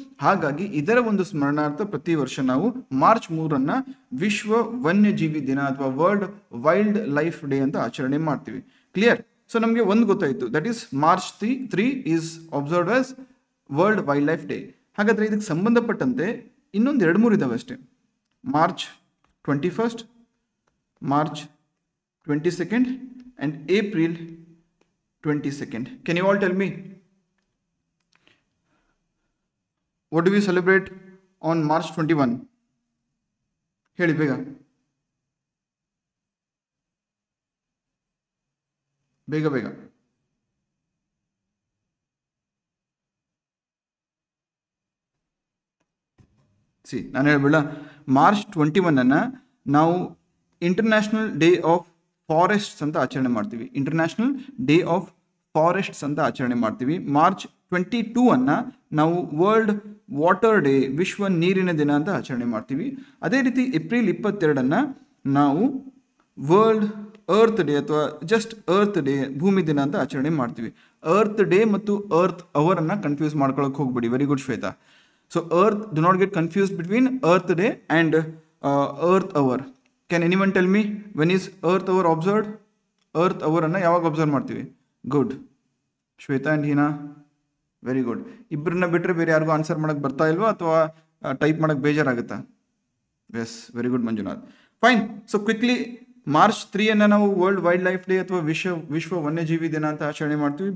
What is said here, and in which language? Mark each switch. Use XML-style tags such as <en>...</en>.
<kn>ಹಾಗಾಗಿ ಇದರ ಒಂದು ಸ್ಮರಣಾರ್ಥ ಪ್ರತಿ ವರ್ಷ ನಾವು ಮಾರ್ಚ್ 3 ವಿಶ್ವ ವನ್ಯಜೀವಿ ದಿನ ಅಥವಾ ವರ್ಲ್ಡ್ ವೈಲ್ಡ್ ಲೈಫ್ ಡೇ ಅಂತ ಆಚರಣೆ ಮಾಡ್ತೀವಿ. ಕ್ಲಿಯರ್? ಸೊ ನಮಗೆ ಒಂದು ಗೊತ್ತಾಯಿತು,</kn> <en>That is March 3 is observed as world wildlife day.</en> <kn>ಹಾಗಾದರೆ ಇದಕ್ಕೆ ಸಂಬಂಧಪಟ್ಟಂತೆ ಇನ್ನೊಂದು 2-3 ಇದಾವೆ ಅಷ್ಟೇ.</kn> <en>March 21st, March 22nd and April 22nd. Can you all tell me, what do we celebrate on March 21?</en> <kn>ಹೇಳಿ ಬೇಗ ಬೇಗ ಬೇಗ. ನಾನು ಹೇಳ್ಬಿಡ, ಮಾರ್ಚ್ 21 ನಾವು ಇಂಟರ್ನ್ಯಾಷನಲ್ ಡೇ ಆಫ್ ಫಾರೆಸ್ಟ್ಸ್ ಅಂತ ಆಚರಣೆ ಮಾಡ್ತೀವಿ. ಇಂಟರ್ನ್ಯಾಷನಲ್ ಡೇ ಆಫ್ ಫಾರೆಸ್ಟ್ಸ್ ಅಂತ ಆಚರಣೆ ಮಾಡ್ತೀವಿ. ಮಾರ್ಚ್ 22 ನಾವು ವರ್ಲ್ಡ್ ವಾಟರ್ ಡೇ, ವಿಶ್ವ ನೀರಿನ ದಿನ ಅಂತ ಆಚರಣೆ ಮಾಡ್ತೀವಿ. ಅದೇ ರೀತಿ ಏಪ್ರಿಲ್ 22 ನಾವು ವರ್ಲ್ಡ್ ಅರ್ತ್ ಡೇ ಅಥವಾ ಜಸ್ಟ್ ಅರ್ತ್ ಡೇ, ಭೂಮಿ ದಿನ ಅಂತ ಆಚರಣೆ ಮಾಡ್ತೀವಿ. ಅರ್ತ್ ಡೇ ಮತ್ತು ಅರ್ತ್ ಅವರನ್ನು ಕನ್ಫ್ಯೂಸ್ ಮಾಡ್ಕೊಳ್ಳೋಕೆ ಹೋಗ್ಬೇಡಿ.</kn> <en>Very good Shweta. So earth, do not get confused between earth day and earth hour. Can anyone tell me when is earth hour observed?</en> <kn>Earth hour ಅನ್ನು ಯಾವಾಗ ಅಬ್ಸರ್ವ್ ಮಾಡ್ತೀವಿ? Good. Shweta and Heena, very good. ಇಬ್ಬರನ್ನ ಬಿಟ್ಟರೆ ಬೇರೆ ಯಾರಿಗೂ answer ಮಾಡೋಕ್ಕೆ ಬರ್ತಾ ಇಲ್ವಾ ಅಥವಾ ಟೈಪ್ ಮಾಡೋಕ್ಕೆ ಬೇಜಾರಾಗುತ್ತಾ? S, very good Manjunath. Fine.</kn> <en>so quickly</en> <kn>March 3 ನಾವು ವರ್ಲ್ಡ್ ವೈಲ್ಡ್ ಲೈಫ್ ಡೇ ಅಥವಾ ವಿಶ್ವ ವನ್ಯಜೀವಿ ದಿನ ಅಂತ ಆಚರಣೆ ಮಾಡ್ತೀವಿ.</kn>